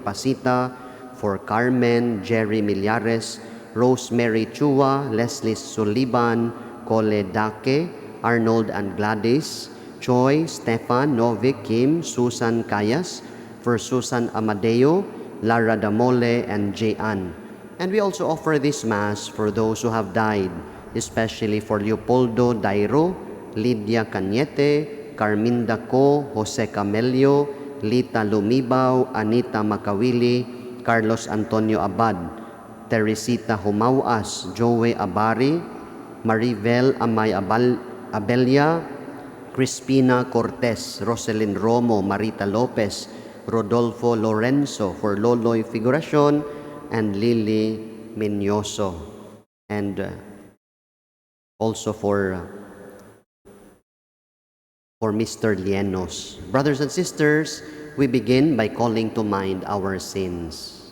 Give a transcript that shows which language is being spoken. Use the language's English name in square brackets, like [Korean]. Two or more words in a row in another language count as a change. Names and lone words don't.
[English] Pasita, for Carmen, Jerry Millares, Rosemary Chua, Leslie Suliban, Cole Dake, Arnold and Gladys, Choi, Stefan, Novik, Kim, Susan Cayas, for Susan Amadeo, Lara Damole, and Jean. And we also offer this Mass for those who have died, especially for Leopoldo Dairo, Lydia Cañete, Carminda Co, Jose Camelio, Lita Lumibaw, Anita Makawili, Carlos Antonio Abad, Teresita Humauas, Joey Abari, Maribel Amay Abelia, Crispina Cortez, Roselyn Romo, Marita Lopez, Rodolfo Lorenzo, for Loloy Figuracion, and Lily Minyoso, and also for Mr. Lienos. Brothers and sisters, we begin by calling to mind our sins.